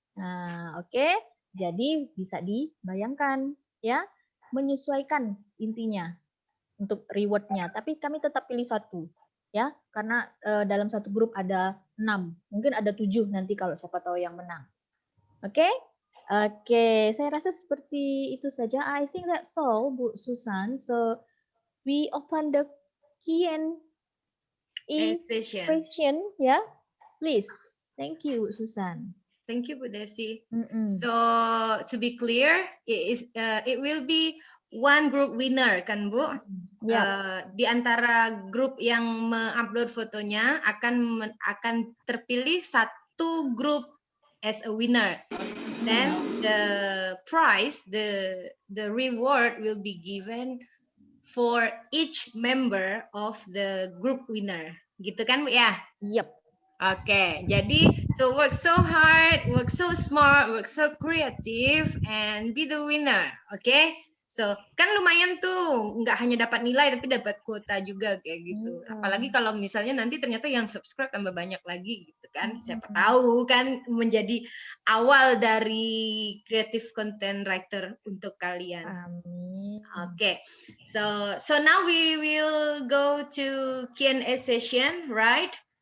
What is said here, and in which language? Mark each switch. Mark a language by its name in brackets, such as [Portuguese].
[Indonesian] Nah oke, jadi bisa dibayangkan ya. Menyesuaikan intinya untuk rewardnya, tapi kami tetap pilih satu ya karena dalam satu grup ada 6, mungkin ada 7 nanti kalau siapa tahu yang menang. Oke, saya rasa seperti itu saja. [English] I think that's all, Bu Susan. So we open the Q&A question ya, please. Thank you, Bu Susan. Thank you, Bu Desi. So to be clear, it will be one group winner, [Indonesian] kan Bu? Di antara grup yang mengupload fotonya akan terpilih satu grup [English] as a winner. Then the prize, the reward will be given for each member of the group winner. [Indonesian] Gitu kan Bu ya? [English] Yep. [Indonesian] Oke, jadi [English] so work so hard, work so smart, work so creative, and be the winner. [Indonesian] Oke, so kan lumayan tuh, nggak hanya dapat nilai tapi dapat kuota juga kayak gitu. Apalagi kalau misalnya nanti ternyata yang subscribe tambah banyak lagi gitu kan. Siapa tahu kan menjadi awal dari creative content writer untuk kalian. Amin. [English] Oke, so now we will go to Q&A session, right?